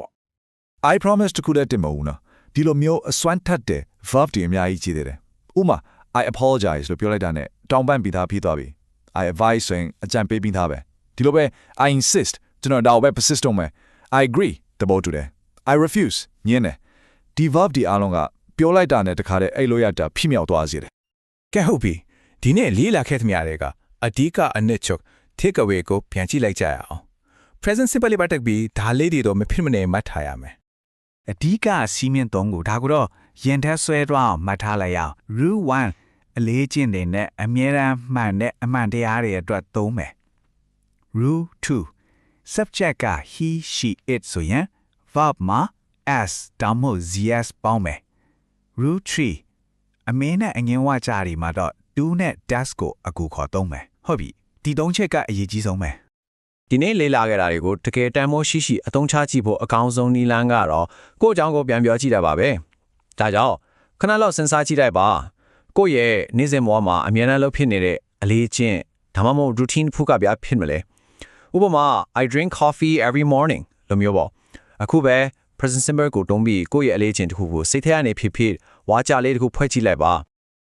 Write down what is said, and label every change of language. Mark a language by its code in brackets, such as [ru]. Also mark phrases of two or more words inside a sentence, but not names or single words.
[en] I promise [my] တခုလည်းတင်မဟုတ်ဘူးနော်ဒီလိုမျိုးအစွမ်းထက်တဲ့ verb တွေအများကြီးကြည့်သေးတယ်ဥမာ [en] I apologize [my] လို့ပြောလိုက်တာနဲ့တောင်းပန်ပြီးသားဖြစ်သွားပြီ [en] I advise [my] ဆိုရင်အကြံပေးပြီးသားပဲဒီလိုပဲ [en] I insist [my] ကျွန်တော်ဒါကိုပဲ persist လုပ်မယ် [en] I agree [my] တဘောတူတယ် [en] I refuse [my] ညင်းတယ်ဒီ verb ဒီအားလုံးကပြောလိုက်တာနဲ့တခါတည်းအဲ့လိုရတာဖြစ်မြောက်သွားစေတယ် ကဲဟုတ်ပြီဒီနေ့လေးလာခဲ့သမျှတွေကအဓိကအနှစ်ချုပ် [en] take away [my] ကိုပြန်ကြည့်လိုက်ကြရအောင် [en] present simple [my] လေးပါတက်ပြီးဒါလေးတွေတော့မဖြစ်မနေမှတ်ထားရမယ် အဓိကစီးမြင့်သုံးကိုဒါကိုတော့ရင်ထက်ဆွဲသွားအောင်မှတ်ထားလိုက်ရအောင် rule 1အလေးကျင့်တွေနဲ့အမြဲတမ်းမှန်တဲ့အမှန်တရားတွေအတွက်သုံးမယ် rule 2 subject က [en] he she it [my] ဆိုရင် verb မှာ s ဒါမှမဟုတ် zs ပေါင်းမယ် rule 3အမင်းနဲ့အငင်းဝကြတွေမှာတော့ do နဲ့ does ကိုအကူခေါ်သုံးမယ်ဟုတ်ပြီဒီသုံးချက်ကအရေးကြီးဆုံးပဲ ဒီနေ့လေ့လာခဲ့တာတွေကိုတကယ်တမ်းမိုးရှိရှိအသုံးချကြည့်ဖို့အကောင်းဆုံးနည်းလမ်းကတော့ကိုယ့်အကြောင်းကိုပြန်ပြောကြည့်တာပါပဲဒါကြောင့်ခဏလောက်စဉ်းစားကြည့်လိုက်ပါကိုယ့်ရဲ့နေ့စဉ်ဘဝမှာအမြဲတမ်းလုပ်ဖြစ်နေတဲ့အလေးအကျင့်ဒါမှမဟုတ် routine ဖူးကပြဖြစ်မလဲဥပမာ [en] I drink coffee every morning [my] လို့မျိုးပေါ့အခုပဲ [en] present simple [my] ကိုတုံးပြီးကိုယ့်ရဲ့အလေးအကျင့်တစ်ခုကိုစိတ်ထဲကနေဖြစ်ဝါကြလေးတစ်ခုဖွဲ့ကြည့်လိုက်ပါ